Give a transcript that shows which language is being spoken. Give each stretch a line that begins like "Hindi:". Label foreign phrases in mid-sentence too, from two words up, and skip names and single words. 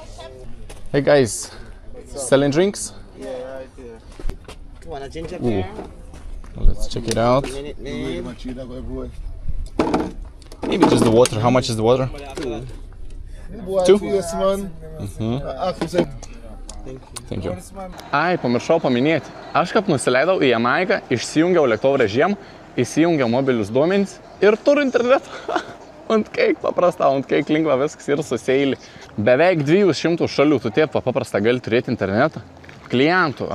English: Hey guys, selling drinks? Yeah, right there. Want a ginger Ooh. beer? Let's check it out. Maybe just the water. How much is the water? Two? Yes, man. Thank you.
Lithuanian: Ai, pamiršau paminėti. Aš kaip nusileidau į Jamaiką, išsijungiau lėktuvo režim, įsijungiau mobilius duomenys ir turiu internetą. Ant kaip paprasta, ant kaip lengva viskas ir susėlį. Beveik 200 šalių tu taip paprasta gali turėti internetą.